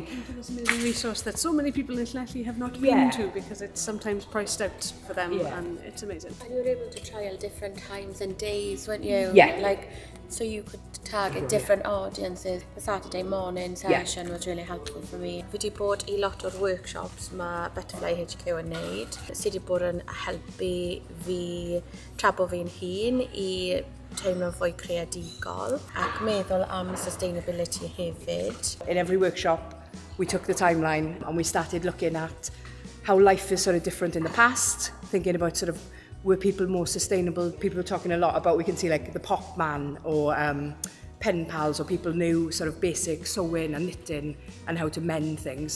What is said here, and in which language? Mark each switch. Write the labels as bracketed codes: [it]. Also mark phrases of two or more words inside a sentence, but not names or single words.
[en] It was an amazing resource that so many people in Llanelli have not been to because it's sometimes priced out for them, and it's amazing. And you were able to trial different times and days, weren't you? Yeah. Like, so you could target different audiences. The Saturday morning session was really helpful for me. [cy] Fi wedi bod I lot o'r workshops mae Butterfly HQ yn neud. Sydd wedi bod yn helpu fi trabo fi'n hun I teimlo'n fwy creadigol ac meddwl am sustainability hefyd. [en] In every workshop, we took the timeline and we started looking at how life is sort of different in the past, thinking about sort of were people more sustainable. People were talking a lot about, we can see like the pop man or pen pals, or people knew sort of basic sewing and knitting and how to mend things.